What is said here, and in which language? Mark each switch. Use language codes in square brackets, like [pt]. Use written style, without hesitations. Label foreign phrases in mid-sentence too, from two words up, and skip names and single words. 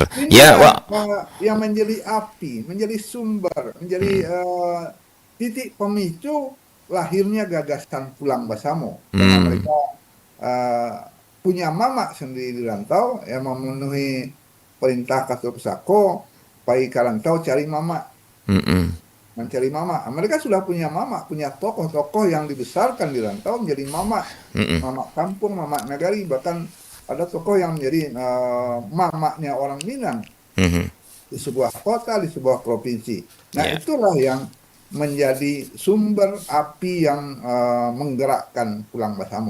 [id] Ya, Inilah Wak. yang menjadi api, menjadi sumber, menjadi titik pemicu lahirnya gagasan Pulang Basamo. Karena Hmm, mereka eh, punya mama sendiri di rantau yang memenuhi perintah Kato Pesako, [min] pai ke rantau cari mama, mm-mm, [id] mencari mama. Mereka sudah punya mama, punya tokoh-tokoh yang dibesarkan di rantau menjadi mama, mm-mm, mama kampung, mama nagari, bahkan ada tokoh yang menjadi mamanya orang Minang mhm. di sebuah kota, di sebuah provinsi. Nah, Ya. itulah yang menjadi sumber api yang menggerakkan Pulang Basamo.